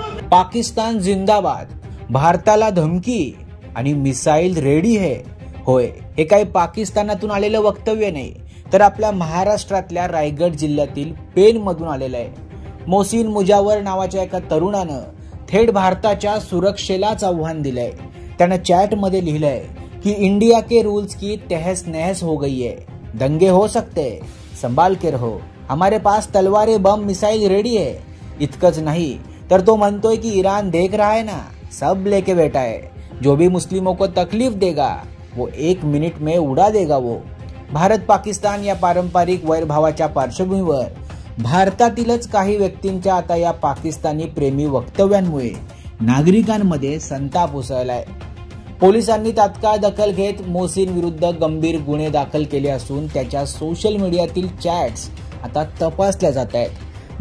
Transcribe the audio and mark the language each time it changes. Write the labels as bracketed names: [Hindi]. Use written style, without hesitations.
[Marathi] पाकिस्तान जिंदाबाद, भारताला धमकी आणि मिसाईल रेडी है। होय, हे काही पाकिस्तानातून आलेलं वक्तव्य नाही, तर आपल्या महाराष्ट्रातल्या रायगड जिल्ह्यातील पेन मधून आलेलं आहे। मोहसिन मुजावर नावाच्या एका तरुणानं थेट भारताच्या सुरक्षेलाच आव्हान दिलंय। त्यानं चॅट मध्ये लिहिलंय की [Hindi] इंडिया के रूल्स की तहस नहस हो गई है, दंगे हो सकते, संभाल के रहो, हमारे पास तलवारें बम मिसाइल रेडी है। [Marathi] इतकंच नाही तर तो म्हणतोय की [Hindi] ईरान देख रहा है ना, सब लेके बैठा है, जो भी मुस्लिमों को तकलीफ देगा वो 1 मिनिट में उड़ा देगा वो। [Marathi] भारत पाकिस्तान या पारंपरिक वैरभावाच्या पार्श्वभूमीवर भारतातीलच काही व्यक्तींच्या आता या पाकिस्तानी प्रेमी वक्तव्यांमुळे नागरिकांमध्ये संताप उसळलाय। पोलिसांनी तात्काळ दखल घेत मोहसिन विरुद्ध गंभीर गुन्हे दाखल केले असून त्याच्या सोशल मीडियातील चॅट्स आता तपासल्या जात आहेत।